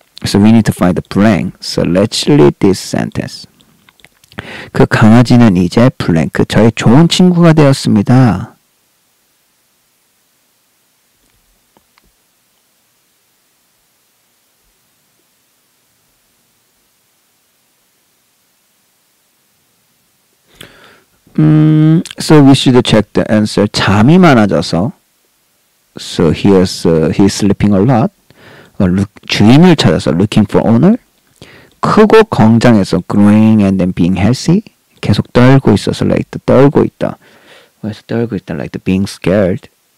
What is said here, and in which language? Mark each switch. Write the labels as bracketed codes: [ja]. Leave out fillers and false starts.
[en] So we need to find the blank. So let's read this sentence. [ko] 그 강아지는 이제 블랭크 저의 좋은 친구가 되었습니다. [en] So we should check the answer. [ko] 잠이 많아져서. [en] So he's sleeping a lot. [ko] 주인을 찾아서 [en] looking for owner. [ko] 크고 건장해서 [en] growing and then being healthy. [ko] 계속 떨고 있어서 like 떨고 있다. 그래서 떨고 있다 [en] like being scared.